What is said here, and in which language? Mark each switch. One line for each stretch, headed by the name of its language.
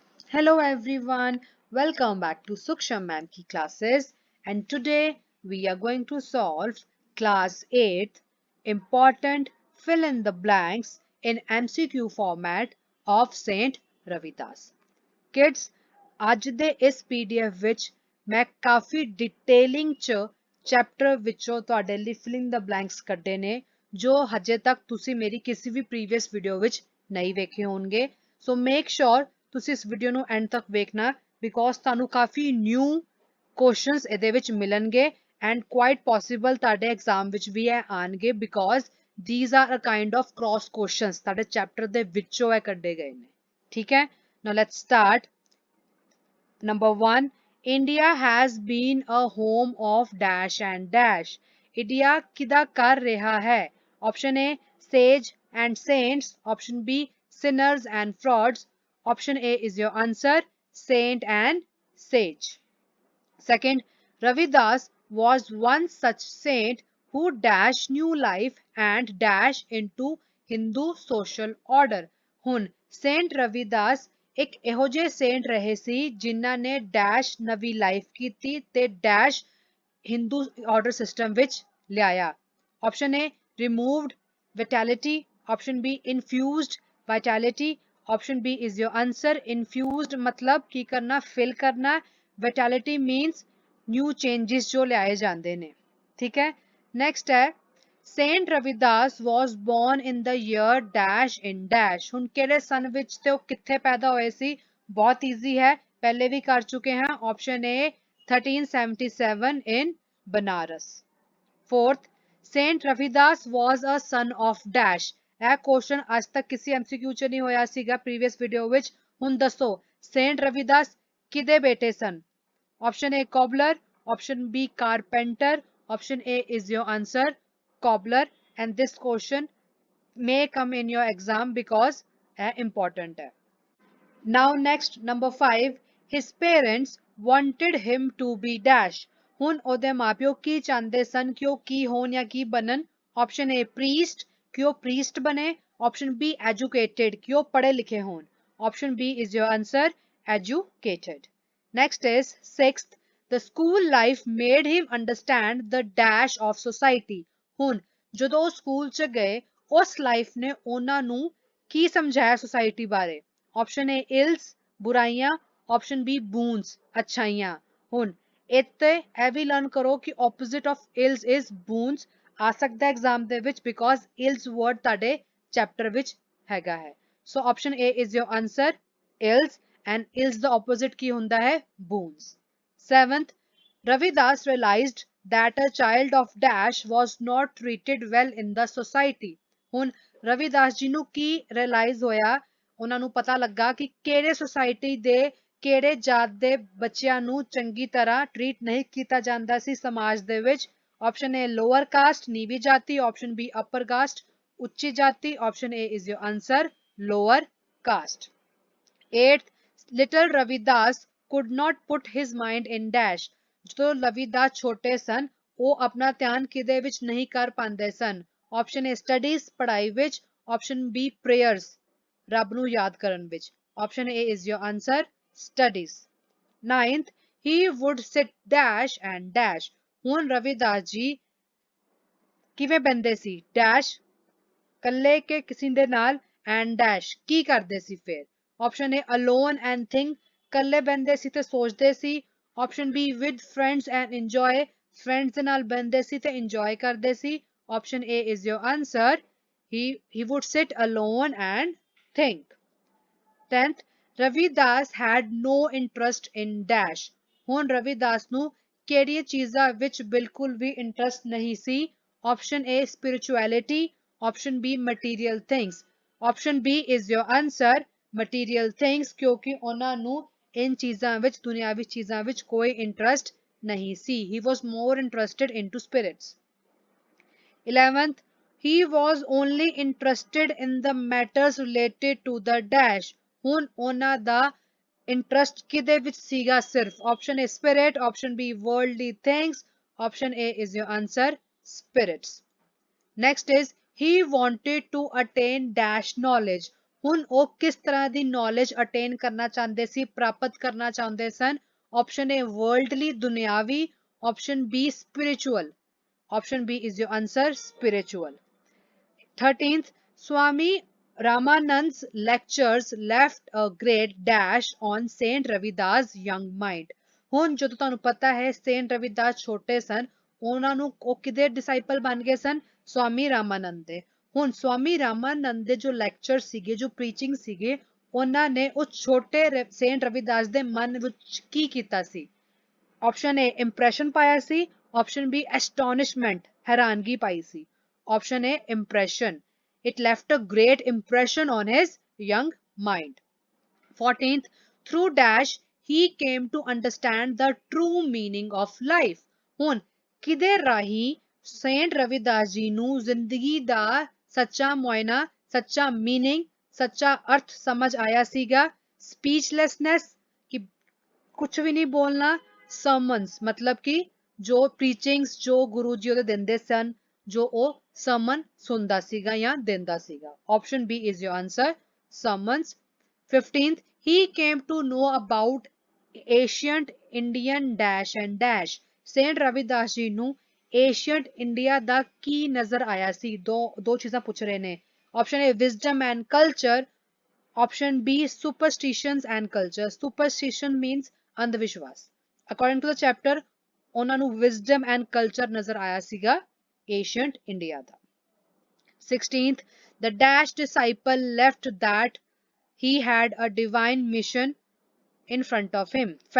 English: Hello everyone, welcome back to Suksham Ma'am ki classes, and today we are going to solve class 8 important fill in the blanks in MCQ format of Saint Ravidas.
Punjabi: Kids, ਅੱਜ ਦੇ ਇਸ PDF ਵਿੱਚ ਮੈਂ ਕਾਫੀ detailing ਚ chapter ਵਿੱਚੋਂ ਤੁਹਾਡੇ ਲਈ filling ਦ blanks ਕੱਢੇ ਨੇ ਜੋ ਹਜੇ ਤੱਕ ਤੁਸੀਂ ਮੇਰੀ ਕਿਸੇ ਵੀ ਪ੍ਰੀਵੀਅਸ ਵੀਡੀਓ ਵਿੱਚ ਨਹੀਂ ਵੇਖੇ ਹੋਣਗੇ। ਸੋ ਮੇਕ ਸ਼ੋਰ ਤੁਸੀਂ ਇਸ ਵੀਡੀਓ ਨੂੰ ਐਂਡ ਤੱਕ ਵੇਖਣਾ ਬਿਕੋਜ਼ ਤੁਹਾਨੂੰ ਕਾਫੀ ਨਿਊ ਕੁਐਸਚਨਸ ਇਹਦੇ ਵਿੱਚ ਮਿਲਣਗੇ ਐਂਡ ਕੁਆਇਟ ਪੋਸੀਬਲ ਤੁਹਾਡੇ ਐਗਜ਼ਾਮ ਵਿੱਚ ਵੀ ਇਹ ਆਣਗੇ because
English: these are a kind of cross questions
Punjabi: ਤੁਹਾਡੇ ਚੈਪਟਰ ਦੇ ਵਿੱਚੋਂ ਇਹ ਕੱਢੇ ਗਏ ਨੇ। ਠੀਕ ਹੈ,
English: now let's start. Number 1, India has been a home of dash and dash.
Punjabi: India kida kar reha hai? Option A, sage and saints.
English: Option B, sinners and frauds. Option A is your answer, saint and sage. Second, Ravidas was one such saint who dash new life and dash into Hindu social order.
Punjabi: ਹੁਣ Saint Ravidas ਇੱਕ ਇਹੋ ਜਿਹੇ Saint ਰਹੇ ਸੀ ਜਿਨ੍ਹਾਂ ਨੇ dash ਨਵੀਂ life ਕੀਤੀ ਤੇ ਡੈਸ਼ ਹਿੰਦੂ ਆਰਡਰ ਸਿਸਟਮ ਵਿੱਚ ਲਿਆਇਆ। Option A removed ਵਿਟੈਲਿਟੀ, option B ਇਨਫਿਊਜ਼ਡ ਵਿਟੈਲਿਟੀ, option B is your answer. ਇਨਫਿਊਜ਼ਡ ਮਤਲਬ ਕੀ ਕਰਨਾ, ਫਿਲ ਕਰਨਾ, ਵਿਟੈਲਿਟੀ ਮੀਨਸ ਨਿਊ ਚੇਂजेस ਜੋ ਲਿਆਏ ਜਾਂਦੇ ਨੇ। ਠੀਕ ਹੈ,
English: Next ਹੈ saint Ravidas was born in the year dash in dash।
Punjabi: ਹੁਣ ਕਿਹੜੇ ਸਨ ਵਿੱਚ ਤੇ ਉਹ ਕਿੱਥੇ ਪੈਦਾ ਹੋਏ ਸੀ? ਬਹੁਤ ਈਜ਼ੀ ਹੈ, ਪਹਿਲੇ ਵੀ ਕਰ ਚੁੱਕੇ ਹਾਂ।
English: Option A 1377 in Banaras. Fourth, saint Ravidas was a son of dash।
Punjabi: ਇਹ ਕੁਐਸਚਨ ਅੱਜ ਤੱਕ ਕਿਸੇ ਐਮਸੀਕਿਊ ਚ ਨਹੀਂ ਹੋਇਆ ਸੀਗਾ ਪ੍ਰੀਵੀਅਸ ਵੀਡੀਓ ਵਿੱਚ। ਹੁਣ ਦੱਸੋ ਸੇਂਟ ਰਵਿਦਾਸ ਕਿਹਦੇ ਬੇਟੇ ਸਨ? Option A cobbler,
English: option B carpenter, option A is your answer cobbler, and this question may come in your exam because important hai. Now next, number 5, his parents wanted him to be dash।
Punjabi: ਹੁਣ ਉਹਦੇ ਮਾਪਿਓ ਕੀ ਚਾਹੁੰਦੇ ਸਨ ਕਿ ਉਹ ਕੀ ਹੋਣ ਜਾਂ ਕੀ ਬਣਨ? Option A priest, ਕਿ ਉਹ priest ਬਣੇ।
English: option B educated,
Punjabi: ਕਿ ਉਹ ਪੜ੍ਹੇ ਲਿਖੇ ਹੋਣ।
English: option B is your answer educated। Next is 6th, the school life made him understand the dash of society।
Punjabi: ਹੁਣ ਜਦੋਂ ਉਹ ਸਕੂਲ ਚ ਗਏ ਉਸ ਲਾਈਫ ਨੇ ਉਹਨਾਂ ਨੂੰ ਕੀ ਸਮਝਾਇਆ ਸੋਸਾਇਟੀ ਬਾਰੇ? ਆਪਸ਼ਨ ਏ ਇਲਸ ਬੁਰਾਈਆਂ, ਆਪਸ਼ਨ ਬੀ ਬੂਨਸ ਅੱਛਾਈਆਂ। ਹੁਣ ਇੱਥੇ ਇਹ ਵੀ ਲਰਨ ਕਰੋ ਕਿ
English: opposite of ills is boons
Punjabi: ਆ ਸਕਦਾ ਐਗਜ਼ਾਮ ਦੇ ਵਿੱਚ ਬਿਕੋਜ਼ ਇਲਸ ਵਰਡ ਤੁਹਾਡੇ ਚੈਪਟਰ ਵਿੱਚ ਹੈਗਾ ਹੈ।
English: So option A is your answer ills and ills the opposite की ਹੁੰਦਾ है boons। 7th, Ravidas realized that a child of dash was not treated well in the society।
Punjabi: ਹੁਣ ਰਵਿਦਾਸ ਜੀ ਨੂੰ ਕੀ ਰਿਅਲਾਈਜ਼ ਹੋਇਆ? ਉਹਨਾਂ ਨੂੰ ਪਤਾ ਲੱਗਾ ਕਿ ਕਿਹੜੇ ਸੋਸਾਇਟੀ ਦੇ ਕਿਹੜੇ ਜਾਤ ਦੇ ਬੱਚਿਆਂ ਨੂੰ ਚੰਗੀ ਤਰ੍ਹਾਂ ਟ੍ਰੀਟ ਨਹੀਂ ਕੀਤਾ ਜਾਂਦਾ ਸੀ ਸਮਾਜ ਦੇ ਵਿੱਚ। ਆਪਸ਼ਨ ਏ ਲੋਅਰ ਕਾਸਟ ਨੀਵੀਂ ਜਾਤੀ, ਆਪਸ਼ਨ ਬੀ ਅਪਰ ਕਾਸਟ ਉੱਚੀ ਜਾਤੀ, option A is your answer lower caste.
English: 8th, little Ravidas could not put his mind in dash।
Punjabi: ਜਦੋਂ ਰਵਿਦਾਸ ਛੋਟੇ ਸਨ ਉਹ ਆਪਣਾ ਧਿਆਨ ਕਿਦੇ ਵਿੱਚ ਨਹੀਂ ਕਰ ਪਾਉਂਦੇ ਸਨ? ਆਪਸ਼ਨ ਏ ਸਟੱਡੀਜ਼ ਪੜ੍ਹਾਈ ਵਿੱਚ, ਆਪਸ਼ਨ ਬੀ ਪ੍ਰੇਅਰਸ ਰੱਬ ਨੂੰ ਯਾਦ ਕਰਨ ਵਿੱਚ।
English: Option A is your answer studies. 9th, he would sit dash and dash।
Punjabi: ਹੁਣ ਰਵਿਦਾਸ ਜੀ ਕਿਵੇਂ ਬਹਿੰਦੇ ਸੀ? ਡੈਸ਼ ਕੱਲੇ ਕੇ ਕਿਸੇ ਦੇ ਨਾਲ ਐਂਡ ਡੈਸ਼ ਕੀ ਕਰਦੇ ਸੀ ਫਿਰ? Option A alone and think ਕੱਲੇ ਬਹਿੰਦੇ ਸੀ ਤੇ ਸੋਚਦੇ ਸੀ। Option B with friends and enjoy friends ਦੇ ਨਾਲ ਬਹਿੰਦੇ ਸੀ ਤੇ ਇੰਜੋਏ ਕਰਦੇ ਸੀ।
English: Option A is your answer he would sit alone and think। 10th, Ravidas had no interest in dash।
Punjabi: ਹੁਣ ਰਵਿਦਾਸ ਨੂੰ ਕਿਹੜੀਆਂ ਚੀਜ਼ਾਂ ਵਿੱਚ ਬਿਲਕੁਲ ਵੀ ਇੰਟਰਸਟ ਨਹੀਂ ਸੀ? Option A
English: spirituality, option B material things,
Punjabi: option B is your answer material things ਕਿਉਂਕਿ ਉਹਨਾਂ ਨੂੰ ਇਨ ਚੀਜ਼ਾਂ ਵਿੱਚ ਦੁਨਿਆਵੀ ਚੀਜ਼ਾਂ ਵਿੱਚ ਕੋਈ ਇੰਟਰਸਟ ਨਹੀਂ ਸੀ।
English: he was more interested into spirits। 11th, he was only interested in the matters related to the dash।
Punjabi: ਹੁਣ ਉਹਨਾਂ ਦਾ ਇੰਟਰਸਟ ਕਿਹਦੇ ਵਿੱਚ ਸੀਗਾ ਸਿਰਫ?
English: Option A spirit, option B worldly things, option A is your answer spirits। Next is he wanted to attain dash knowledge।
Punjabi: ਹੁਣ ਉਹ ਕਿਸ ਤਰ੍ਹਾਂ ਦੀ ਨੌਲੇਜ ਅਟੇਨ ਕਰਨਾ ਚਾਹੁੰਦੇ ਸੀ, ਪ੍ਰਾਪਤ ਕਰਨਾ ਚਾਹੁੰਦੇ ਸਨ?
English: Option A worldly, ਦੁਨਿਆਵੀ, option B spiritual, option B is your answer, spiritual. 13th, Swami Ramanand's lectures left a great dash on Saint Ravidas' young mind.
Punjabi: ਹੁਣ ਜਦੋਂ ਤੁਹਾਨੂੰ ਪਤਾ ਹੈ ਸੇਂਟ ਰਵਿਦਾਸ ਛੋਟੇ ਸਨ, ਉਹਨਾਂ ਨੂੰ ਉਹ ਕਿਹਦੇ ਡਿਸਾਈਪਲ ਬਣ ਗਏ ਸਨ? ਸਵਾਮੀ ਰਾਮਾਨੰਦ ਦੇ। ਹੁਣ ਸਵਾਮੀ ਰਾਮਾਨੰਦ ਦੇ ਜੋ ਲੈਕਚਰ ਸੀਗੇ, ਜੋ ਪ੍ਰੀਚਿੰਗ ਸੀਗੇ, ਉਹਨਾਂ ਨੇ ਉਸ ਛੋਟੇ ਸੇਂਟ ਰਵਿਦਾਸ ਦੇ ਮਨ ਵਿੱਚ ਕੀ ਕੀਤਾ ਸੀ? ਆਪਸ਼ਨ ਏ ਇੰਪ੍ਰੈਸ਼ਨ ਪਾਇਆ ਸੀ, option B ਐਸਟੋਨਿਸ਼ਮੈਂਟ, ਹੈਰਾਨਗੀ Bhai ਸੀ, option A impression.
English: It left a great impression on his young mind. 14th, through dash he came to understand the true meaning of life.
Punjabi: ਹੁਣ ਕਿਦੇ ਰਾਹੀਂ Saint Ravidas ji ਨੂੰ ਜ਼ਿੰਦਗੀ ਦਾ ਸੱਚਾ ਮੁਆਇਨਾ, ਸੱਚਾ meaning, ਸੱਚਾ ਅਰਥ ਸਮਝ ਆਇਆ ਸੀਗਾ? ਸਪੀਚਲੈਸਨੈਸ, ਕਿ ਕੁਝ ਵੀ ਨਹੀਂ ਬੋਲਣਾ, ਸਰਮਨਸ ਮਤਲਬ ਕਿ ਜੋ ਪ੍ਰੀਚਿੰਗਸ ਜੋ ਗੁਰੂ ਜੀ ਉਹਦੇ ਦਿੰਦੇ ਸਨ, ਜੋ ਉਹ ਸਰਮਨ ਸੁਣਦਾ ਸੀਗਾ ਜਾਂ ਦਿੰਦਾ ਸੀਗਾ।
English: Option B is your answer, sermons. 15th, he came to know about ancient Indian dash and dash.
Punjabi: Saint Ravidas ji ਨੂੰ ਏਸ਼ੀਅੰਟ ਇੰਡੀਆ ਦਾ ਕੀ ਨਜ਼ਰ ਆਇਆ ਸੀ? ਦੋ ਚੀਜ਼ਾਂ ਪੁੱਛ ਰਹੇ ਨੇ। Option A wisdom and culture, option B superstitions and culture.
English: Superstition means ਅੰਧਵਿਸ਼ਵਾਸ। According to the chapter,
Punjabi: ਉਹਨਾਂ ਨੂੰ
English: wisdom and culture
Punjabi: ਨਜ਼ਰ ਆਇਆ ਸੀਗਾ
English: ancient India ਦਾ। 16th, the dash disciple left that he had a divine mission in front of him.